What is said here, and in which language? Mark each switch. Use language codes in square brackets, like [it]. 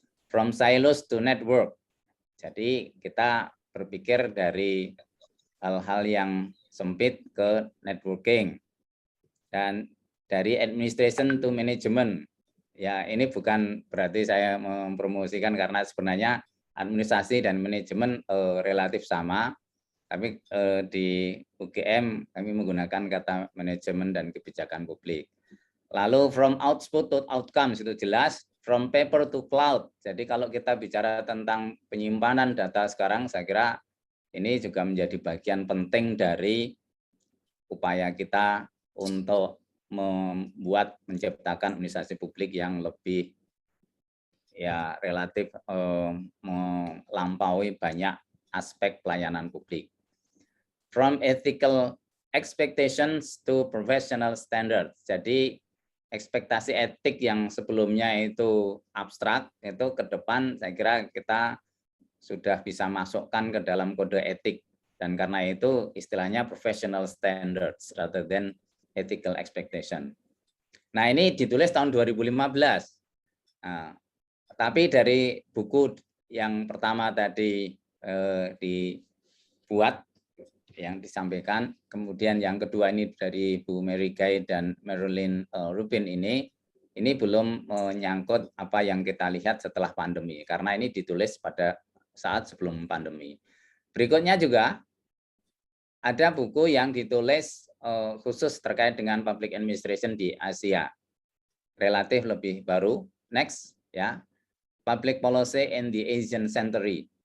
[en] From silos to network. [id] Jadi kita berpikir dari hal-hal yang sempit ke networking dan dari [en] administration to management. [id] Ya, ini bukan berarti saya mempromosikan karena sebenarnya administrasi dan manajemen relatif sama, tapi di UGM kami menggunakan kata manajemen dan kebijakan publik. Lalu [en] from output to outcomes [id] itu jelas, [en] from paper to cloud. [id] Jadi kalau kita bicara tentang penyimpanan data sekarang, saya kira ini juga menjadi bagian penting dari upaya kita untuk menciptakan administrasi publik yang lebih ya relatif melampaui banyak aspek pelayanan publik. [en] From ethical expectations to professional standards. [id] Jadi ekspektasi etik yang sebelumnya itu abstrak, itu ke depan saya kira kita sudah bisa masukkan ke dalam kode etik. Dan karena itu istilahnya [en] professional standards rather than ethical expectation. [id] Nah ini ditulis tahun 2015. Nah, tapi dari buku yang pertama tadi dibuat, yang disampaikan, kemudian yang kedua ini dari Bu Mary Guy dan Marilyn Rubin ini belum menyangkut apa yang kita lihat setelah pandemi, karena ini ditulis pada saat sebelum pandemi. Berikutnya juga ada buku yang ditulis khusus terkait dengan public administration di Asia, relatif lebih baru. [en] Next, ya, Public Policy in the Asian Century.